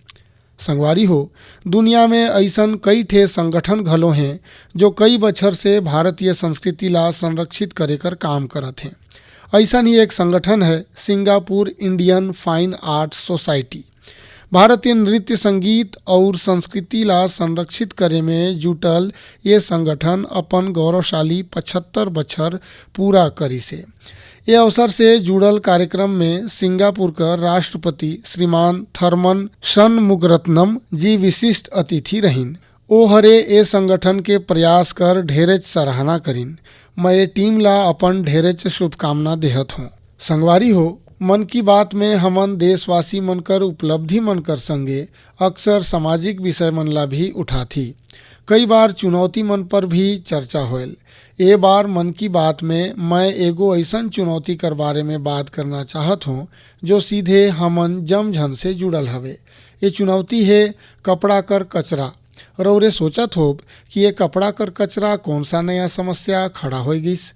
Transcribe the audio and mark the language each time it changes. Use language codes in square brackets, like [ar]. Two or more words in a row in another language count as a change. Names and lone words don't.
[sgj] संगवारी हो, दुनिया में ऐसन कई ठे संगठन घलो हैं जो कई बछर से भारतीय संस्कृति ला संरक्षित करे कर काम करत हैं। ऐसा ही एक संगठन है सिंगापुर इंडियन फाइन आर्ट्स सोसाइटी। भारतीय नृत्य, संगीत और संस्कृति ला संरक्षित करे में जुटल ये संगठन अपन गौरवशाली 75 बछर पूरा करी से। ये अवसर से जुड़ल कार्यक्रम में सिंगापुर का राष्ट्रपति श्रीमान थर्मन षणमुगरत्नम जी विशिष्ट अतिथि रहीन। ओ हरे ए संगठन के प्रयास कर ढेरेच सराहना करीन। मैं ये टीम ला अपन ढेरेच शुभकामना देहत हूँ। संगवारी हो, मन की बात में हमन देशवासी मन कर उपलब्धि मन कर संगे अक्सर सामाजिक विषय मन ला भी उठाथी। कई बार चुनौती मन पर भी चर्चा होल। ए बार मन की बात में मैं एगो ऐसन चुनौती कर बारे में बात करना चाहत हूँ जो सीधे हमन जमझन से जुड़ल हवे। ये चुनौती है कपड़ा कर कचरा। रौरे सोचत होब कि ये कपड़ा कर कचरा कौन सा नया समस्या खड़ा हो गईस।